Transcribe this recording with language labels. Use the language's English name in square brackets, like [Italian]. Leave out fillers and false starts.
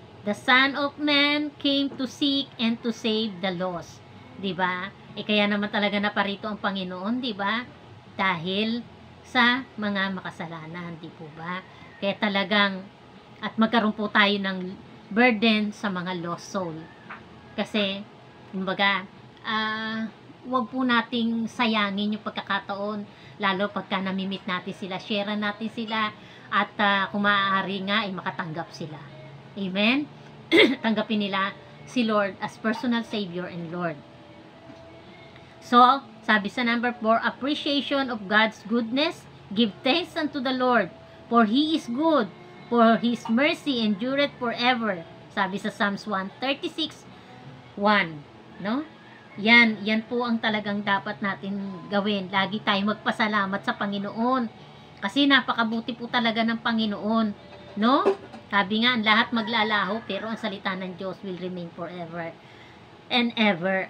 [English] The Son of Man came to seek and to save the lost. [Filipino] Diba? Kaya naman talaga naparito ang Panginoon, diba? Dahil sa mga makasalanan, di po ba? Kaya talagang, at magkaroon po tayo ng burden sa mga lost soul. Kasi, kumbaga, wag po nating sayangin yung pagkakataon, lalo pagka namimit natin sila, share natin sila, at kung maaari nga, makatanggap sila. Amen? Tanggapin nila si Lord as personal Savior and Lord. [English] So, sabi sa number 4, appreciation of God's goodness Give thanks unto the Lord, for He is good, for His mercy endureth forever. [Filipino] Sabi sa Psalms 136:1, no? Yan po ang talagang dapat natin gawin. Lagi tayong magpasalamat sa Panginoon. Kasi napakabuti po talaga ng Panginoon, no? Sabi nga, ang lahat maglalaho, pero ang salita ng Diyos will remain forever and ever.